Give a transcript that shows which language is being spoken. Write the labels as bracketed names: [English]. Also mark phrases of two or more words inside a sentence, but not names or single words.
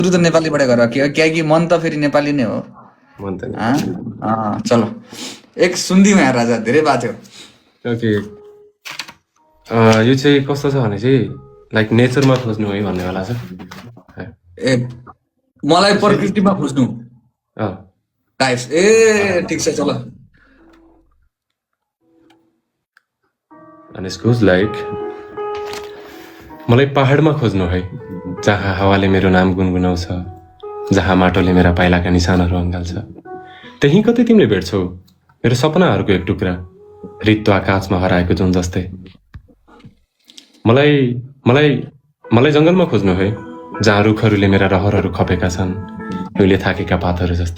[Nepali] सुरु त नेपालीबाट गर कि मन त फेरि नेपाली नै हो। मन त हाँ? चलो एक सुनिदिउँ यहाँ राजा, धेरै भएको थियो। ओके, यो चाहिँ कस्तो छ भने चाहिँ [English] like natureमा [Nepali] खोज्नु है भन्नेवाला छ। ए मलाई प्रकृतिमा खोज्नु अँ, टाइप्स। ए ठिक छ चलो। [English] and it goes like [Nepali] मलाई पहाडमा खोज्नु है, जहाँ हावाले मेरो नाम गुनगुनाउँछ, जहाँ माटोले मेरा पाइलाका निशानहरू अँगाल्छ। त्यहीँ कतै तिमीले भेट्छौ मेरो सपनाहरूको एक टुक्रा, रित्तो आकाशमा हराएको जुन जस्तै। मलाई मलाई मलाई जङ्गलमा खोज्नु है, जहाँ रुखहरूले मेरा रहरहरू खपेका छन्, उहिले थाकेका पातहरू जस्तै।